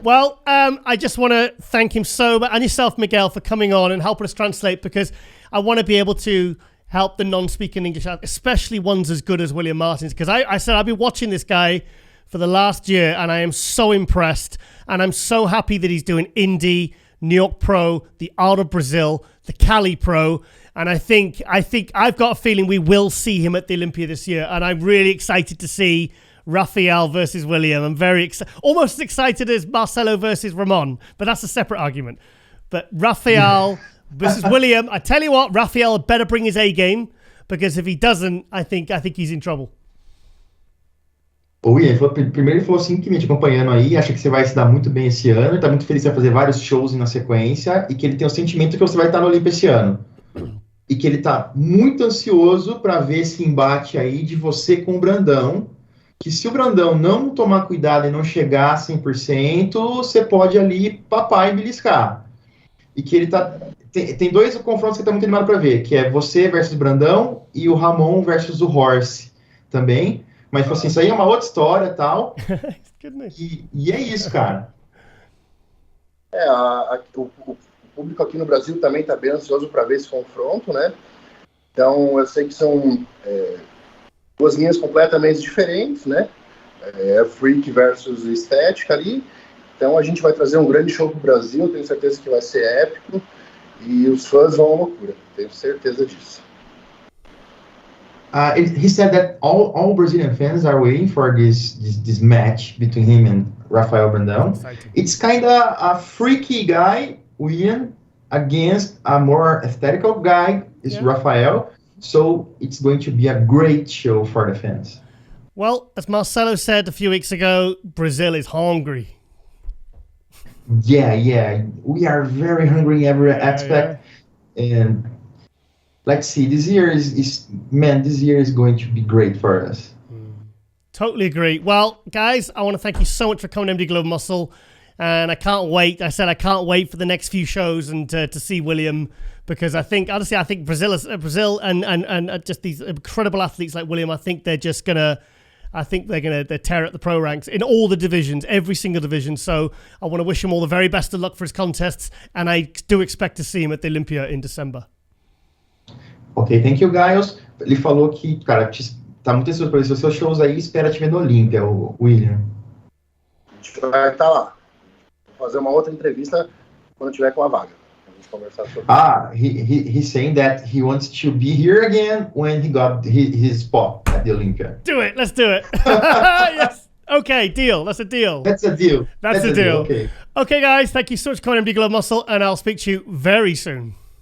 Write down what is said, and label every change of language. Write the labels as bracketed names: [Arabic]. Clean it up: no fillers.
[English] Well, I just want to thank him so much, and yourself, Miguel, for coming on and helping us translate, because I want to be able to help the non-speaking English out, especially ones as good as William Martins, because I said I've been watching this guy for the last year, and I am so impressed, and I'm so happy that he's doing Indy, New York Pro, the Arnold Brazil, the Cali Pro, and I think I've got a feeling we will see him at the Olympia this year, and I'm really excited to see Rafael versus William. I'm very almost as excited as Marcelo versus Ramon, but that's a separate argument. But Rafael versus William, I tell you what, Rafael better bring his A game, because if he doesn't, I think he's in trouble. [Portuguese] O Ian, primeiro ele falou assim que me te acompanhando aí, acha que você vai se dar muito bem esse ano, ele tá muito feliz, vai fazer vários shows na sequência, e que ele tem o sentimento que você vai estar no Olympia esse ano. E que ele tá muito ansioso para ver esse embate aí de você com o Brandão, que se o Brandão não tomar cuidado e não chegar a 100%, você pode ali papar e beliscar. E que ele tá... Tem dois confrontos que ele tá muito animado para ver, que é você versus Brandão e o Ramon versus o Horse também. Mas, assim, isso aí é uma outra história e tal. E é isso, cara. O público aqui no Brasil também está bem ansioso para ver esse confronto, né? Então, eu sei que são duas linhas completamente diferentes, né? Freak versus estética ali. Então, a gente vai trazer um grande show para o Brasil, tenho certeza que vai ser épico. E os fãs vão à loucura, tenho certeza disso. [English] He said that all Brazilian fans are waiting for this match between him and Rafael Brandão. It's kind of a freaky guy, Ian, against a more aesthetical guy, Rafael. So it's going to be a great show for the fans. Well, as Marcelo said a few weeks ago, Brazil is hungry. Yeah. We are very hungry in every aspect. And let's see, this year is going to be great for us. Totally agree. Well, guys, I want to thank you so much for coming to MD Global Muscle. And I can't wait. I can't wait for the next few shows and to see William, because I think Brazil and just these incredible athletes like William, I think they're gonna tear at the pro ranks in all the divisions, every single division. So I want to wish him all the very best of luck for his contests, and I do expect to see him at the Olympia in December. Ok, thank you, Giles. [Portuguese] Ele falou que, cara, tá muito ansioso para ver os seus shows aí, espera te ver no Olympia, o William. A gente vai estar lá. Vou fazer uma outra entrevista quando tiver com a vaga. A gente conversar sobre [English] he's saying that he wants to be here again when he got his spot at the Olympia. Do it. Let's do it. Yes. Okay, deal. That's a deal. That's a deal. That's a deal. Okay, guys. Thank you so much for coming to MD Global Muscle, and I'll speak to you very soon.